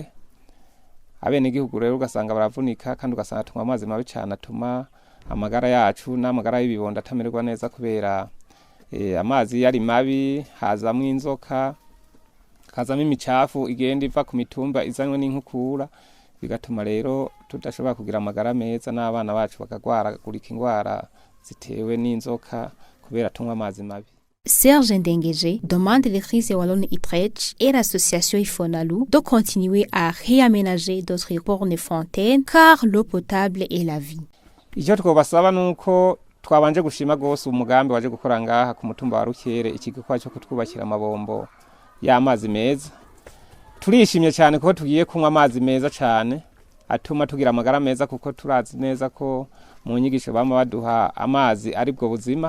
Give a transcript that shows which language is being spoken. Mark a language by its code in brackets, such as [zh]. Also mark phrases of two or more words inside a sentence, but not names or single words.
[rn] Abene gihugu rero ugasanga baravunika kandi ugasanga tunywa amazi mabi cyane atuma amagara yacu n'amagara y'ibibondo atamererwa neza kubera amazi yari mabi hazamwo inzoka hazamwo imicafu igenda iva ku mitumba izanywe n'inkukura bigatuma rero tudashobora kugira amagara meza n'abana bacu bakagwaragurika ingwara zitewe n'inzoka kubera tunywa amazi mabi. [fr] Serge Ndengeje demande l'église wallonne Utrecht et l'association Ifonalu de continuer à réaménager d'autres bornes fontaines car l'eau potable est la vie. [rn] Icyo twobasaba nuko twabanje gushima gose umugambi waje gukora ngaha ku mutumba wa Rukere ikigo cyo kutwubakira amabombo y'amazi meza. Turishimye cyane kuko tugiye kunywa amazi meza cyane atuma tugira amagara meza, kuko turazi neza ko mu nyigisho bama baduha amazi ari bwo buzima.